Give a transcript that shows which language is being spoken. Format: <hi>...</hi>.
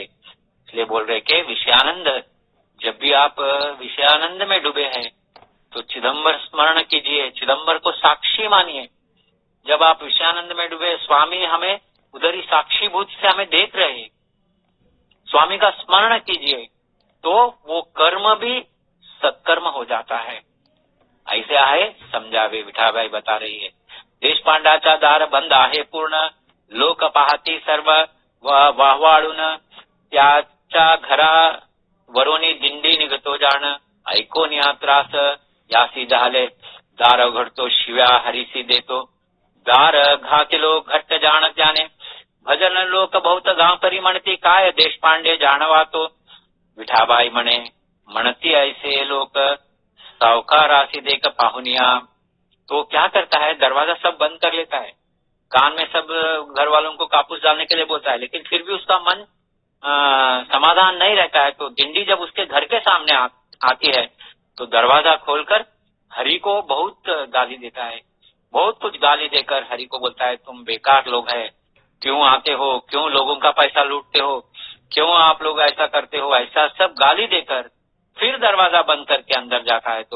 <hi>इसलिए बोल रहे कि विषयानंद, जब भी आप विषयानंद में डूबे हैं तो चिदंबर स्मरण कीजिए, चिदंबर को साक्षी मानिए। जब आप विषयानंद में डूबे, स्वामी हमें उधर ही साक्षी भूत से हमें देख रहे हैं, स्वामी का स्मरण कीजिए तो वो कर्म भी सत्कर्म हो जाता है।</hi> <mr>ऐसे आहे समझावे,</mr> <hi>विठाबाई बता रही है।</hi> <mr>देशपांडाचा दार बंद आहे पूर्ण, लोक पाहती सर्व वाहवाळून, त्याच्या घरा वरोनी दिंडी निघतो जाण, ऐकून या त्रास यासी झाले, दार उघडतो शिव्या हरीसी देतो, दार घातिलो घट्ट जाण जाणे, भजन लोक बहुत गांपरी म्हणती, काय देशपांडे जाणवातो। विठाबाई म्हणे, म्हणती ऐसे लोक सावकारासी देख पाहुनिया।</mr> <hi>तो क्या करता है, दरवाजा सब बंद कर लेता है, कान में सब घर वालों को कापूस डालने के लिए बोलता है, लेकिन फिर भी उसका मन समाधान नहीं रहता है। तो दिंडी जब उसके घर के सामने आती है तो दरवाजा खोलकर हरि को बहुत गाली देता है, बहुत कुछ गाली देकर हरि को बोलता है, तुम बेकार लोग हैं, क्यों आते हो, क्यों लोगों का पैसा लूटते हो, क्यों आप लोग ऐसा करते हो, ऐसा सब गाली देकर फिर दरवाजा बंद करके अंदर जाता है।</hi>